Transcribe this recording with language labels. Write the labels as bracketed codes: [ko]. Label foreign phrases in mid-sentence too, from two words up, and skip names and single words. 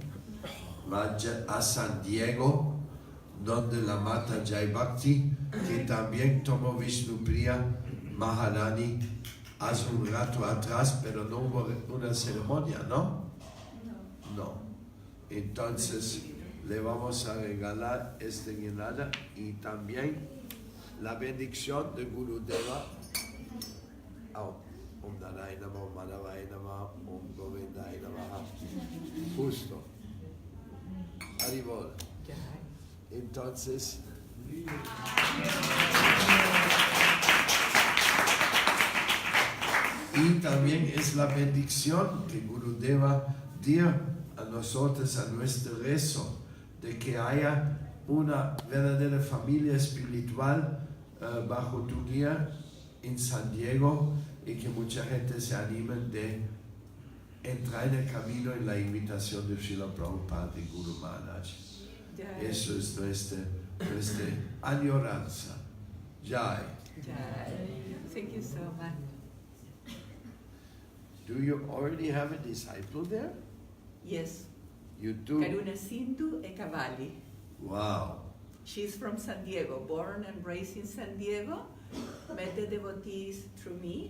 [es] Va a San Diego, donde la Mata Jai Bhakti, que también tomó Vishnupriya Maharani hace un rato atrás, pero no hubo una ceremonia, ¿no? No. Entonces, le vamos a regalar este guirnalda y también la bendición de Gurudeva. [sa] ॐ नारायण नमः, ॐ माधवाय नमः, ॐ गोविन्दाय नमः. [es] Justo. Haribol. Entonces, y también es la bendición que Gurudeva dio a nosotros, a nuestro rezo, de que haya una verdadera familia espiritual bajo tu guía en San Diego y que mucha gente se anime de entrar en el camino en la invitación de Srila Prabhupada y Guru Maharaj. Eso es nuestra añoranza. Jai. Jai. [en] Thank you so much. Do you already have a disciple there? Yes. You do? Karuna Sindhu e Cavalli. Wow. She's from San Diego, born and raised in San Diego. Met the devotees through me.